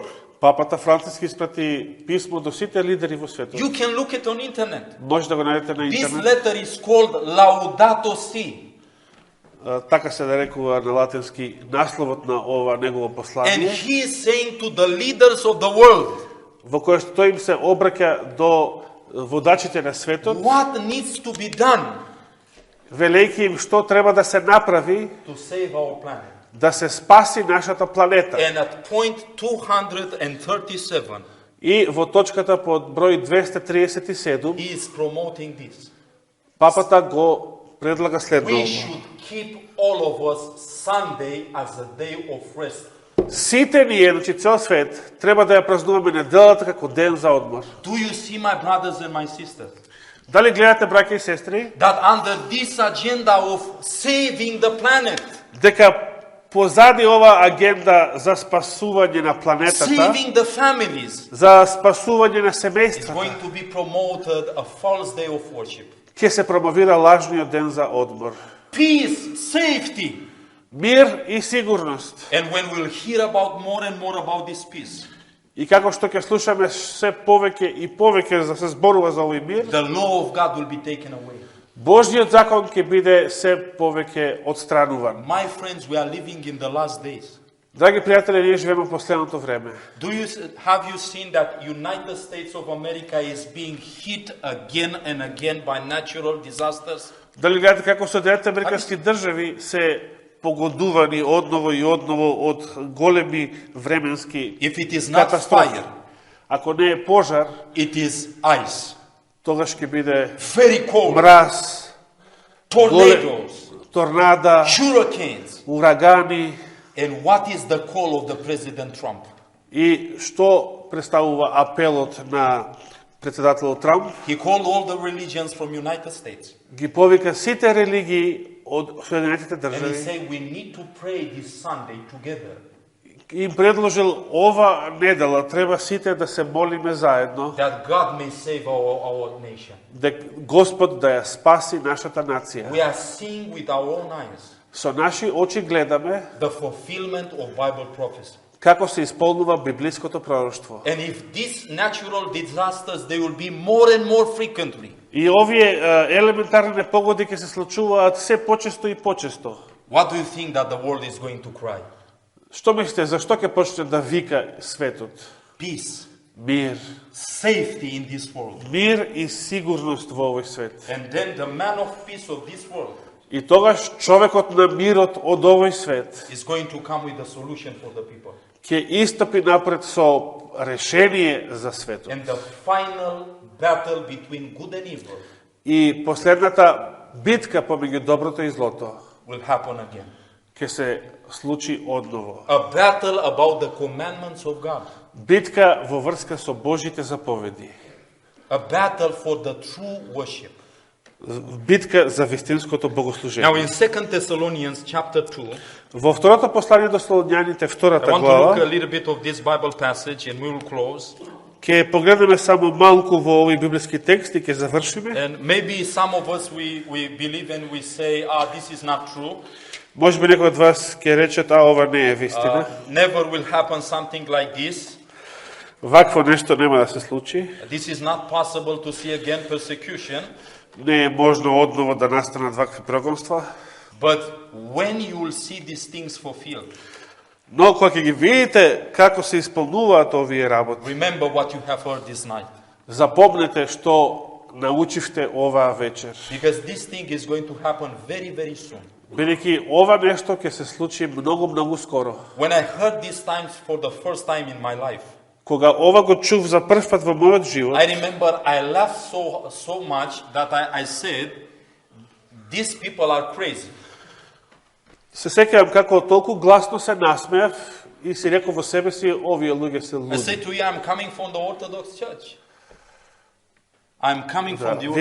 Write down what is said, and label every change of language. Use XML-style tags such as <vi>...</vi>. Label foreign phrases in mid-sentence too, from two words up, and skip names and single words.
<mk>Папата Франциски испрати писмо до сите лидери во светот.</mk> <en>You can look it on internet.</en> <mk>Може да го најдете на</mk> <en>This</en> <mk>интернет.</mk> <en>letter is called Laudato Si.</en> <mk>Така се нарекува на латински насловот на ова негово</mk> <en>And</en> <mk>послание,</mk> <en>he is saying to the leaders of the world,</en> <mk>во кое што тој им се обраќа до водачите на светот,</mk> <en>what needs to be done</en> <mk>велејќи им што треба да се направи</mk> <en>to save our planet.</en> <mk>да се спаси нашата планета.</mk> <en>And at point 237,</en> <mk>И во точката под број 237,</mk> <en>he is promoting this.</en> <mk>папата го предлага</mk> <en>We</en> <mk>следното.</mk> <en>should keep all of us Sunday as a day of rest.</en> <mk>Сите ние, значи цел свет, треба да ја празнуваме неделата како ден за одмор.</mk> <en>Do you see, my brothers and my sisters,</en> <mk>Дали гледате, браќа и сестри,</mk> <en>that under this agenda of saving the planet,</en> <mk>дека позади ова агенда за спасување на планетата,</mk> <en>saving the families,</en> <mk>за спасување на</mk> <en>is</en> <mk>семејствата,</mk> <en>going to be promoted a false day of worship.</en> <mk>ќе се промовира лажниот ден за одмор.</mk> <en>Peace, safety.</en> <mk>Мир и сигурност.</mk> <en>And when we'll hear about more and more about this peace,</en> <mk>И како што ќе слушаме се повеќе и повеќе за се зборува за овој мир,</mk> <en>the law of God will be taken away.</en> <mk>Божјиот закон ќе биде се повеќе отстрануван.</mk> <en>My friends, we are living in the last days.</en> <mk>Драги пријатели, ние живееме во последното време.</mk> <en>Have you seen that United States of America is being hit again and again by natural disasters?</en> <mk>Дали гледате како Соединетите американски држави се погодувани одново и одново од големи временски</mk> <en>If it is not</en> <mk>катастрофи?</mk> <en>fire,</en> <mk>Ако не е пожар,</mk> <en>it is ice.</en> <mk>тогаш ќе биде</mk> <en>Very cold.</en> <mk>мраз,</mk> <en>Tornadoes,</en> <mk>торнада,</mk> <en>hurricanes.</en> <mk>урагани.</mk> <en>And what is the call of the President Trump?</en> <mk>И што представува апелот на председателот Трамп?</mk> <en>He called all the religions from United States.</en> <mk>Ги повика сите религии од Соединетите</mk> <en>And he</en> <mk>држави</mk> <en>said, we need to pray this Sunday together.</en> <mk>и им предложил ова недела треба сите да се молиме заедно</mk> <en>That God may save our nation.</en> <mk>дека Господ да ја спаси нашата нација.</mk> <en>We are seeing with our own eyes</en> <mk>Со наши очи гледаме</mk> <en>the fulfillment of Bible prophecy.</en> <mk>како се исполнува библиското пророштво.</mk> <en>And if these natural disasters, they will be more and more frequently.</en> <mk>И овие елементарни непогоди ќе се случуваат се почесто и почесто.</mk> <en>What do you think that the world is going to cry?</en> <mk>Што мислите, зашто ќе почне да вика светот?</mk> <en>Peace,</en> <mk>Мир.</mk> <en>safety in this world.</en> <mk>Мир и сигурност во овој свет.</mk> <en>And then the man of peace of this world</en> <mk>И тогаш човекот на мирот од овој свет</mk> <en>is going to come with a solution for the people.</en> <mk>ќе истапи напред со решение за светот.</mk> <en>And the final battle between good and evil</en> <mk>И последната битка помеѓу доброто и злото</mk> <en>will happen again.</en> <mk>ќе се случи одново.</mk> <en>A battle about the commandments of God.</en> <mk>Битка во врска со Божите заповеди.</mk> <en>A battle for the true worship.</en> <mk>Битка за вистинското</mk> <en>Now</en> <mk>богослужение.</mk> <en>in 2 Thessalonians chapter 2,</en> <mk>Во второто послание до Солуњаните,</mk> <en>I</en> <mk>втората</mk> <en>want to look a</en> <mk>глава,</mk> <en>little bit of this Bible passage and we will close.</en> <mk>ќе погледнеме само малку во овој библиски текст и ќе завршиме.</mk> <en>And maybe some of us, we believe and we say, this is not true.</en> <mk>Можеби некој од вас ќе речат, ова не е вистина.</mk> <en>Never will happen something like this.</en> <mk>Вакво нешто нема да се случи.</mk> <en>This is not possible to see again persecution.</en> <mk>Не е можно одново да настанат вакви прогонства.</mk> <en>But when you will see these things fulfilled,</en> <mk>Но кога ќе ги видите како се исполнуваат овие работи,</mk> <en>remember what you have heard this night.</en> <mk>запомнете што научивте оваа вечер.</mk> <en>Because this thing is going to happen very, very soon.</en> <mk>Бидејќи ова нешто ќе се случи многу скоро.</mk> <en>When I heard these times for the first time in my life,</en> <mk>Кога ова го чув за прв пат во мојот живот,</mk> <en>I remember I laughed so much that I said, these people are crazy.</en> <mk>се сеќавам како толку гласно се насмеав и си реков во себе си, овие луѓе се</mk> <en>I</en> <mk>луди.</mk> <en>said to you, I'm coming from the Orthodox Church. I'm coming from the</en>